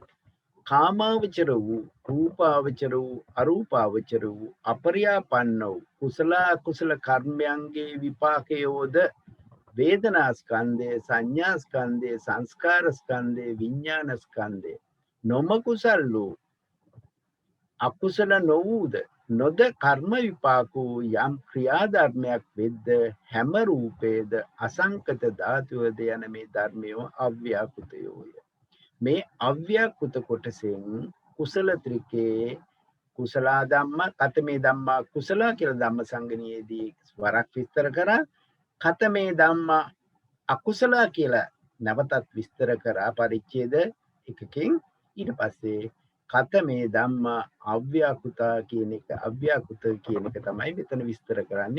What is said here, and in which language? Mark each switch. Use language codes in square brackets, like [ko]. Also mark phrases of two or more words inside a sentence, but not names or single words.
[si] කාමාවචර වූ, රූපාවචර වූ, අරූපාවචර වූ, අපරියාපන්න වූ කුසල අකුසල කර්මයන්ගේ විපාකයෝද වේදනා ස්කන්ධය, සංඥා ස්කන්ධය, සංස්කාර ස්කන්ධය, විඥාන ස්කන්ධය නොමකුසල් වූ අකුසල නොවූද නොද කර්ම විපාක වූ යම් ක්‍රියාධර්මයක් වෙද්ද හැම රූපේද අසංකත ධාතුවද යන මේ ධර්මයෝ අව්‍යාකෘතයෝය. මේ අව්‍යාකෘත කොටසෙන් කුසල ත්‍රිකේ [pi] කුසල ධම්ම, කතමේ ධම්මා කුසල [si] කියලා ධම්මසංගණියේදී වරක් විස්තර කරා. [pi] කතමේ ධම්මා අකුසල [si] කියලා නැවතත් විස්තර කරා පරිච්ඡේද එකකින්. ඊට පස්සේ [pi] කතමේ ධම්මා [si] අව්‍යාකෘත කියන එක තමයි මෙතන විස්තර කරන්නේ.